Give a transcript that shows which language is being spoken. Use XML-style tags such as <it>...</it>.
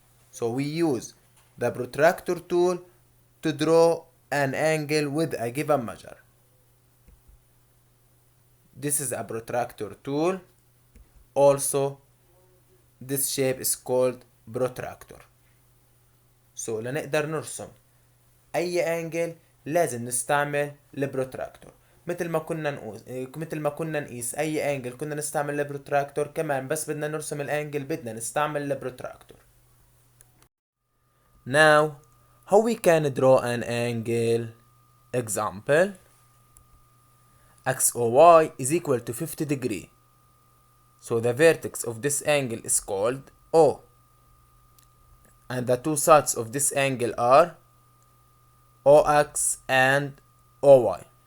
<en>So we use the protractor tool to draw an angle with a given measure. This is a protractor tool. Also, this shape is called protractor.</en> <ar>So لنقدر نرسم أي أنجل لازم نستعمل البروتراكتور. مثل ما كنا نقيس أي أنجل كنا نستعمل البروتراكتور، كمان بس بدنا نرسم الأنجل بدنا نستعمل البروتراكتور.</ar> <en>Now, how we can draw an angle? Example: XOY is equal to 50 degree. So the vertex of this angle is called O. And the two sides of this angle are OX and OY.</en>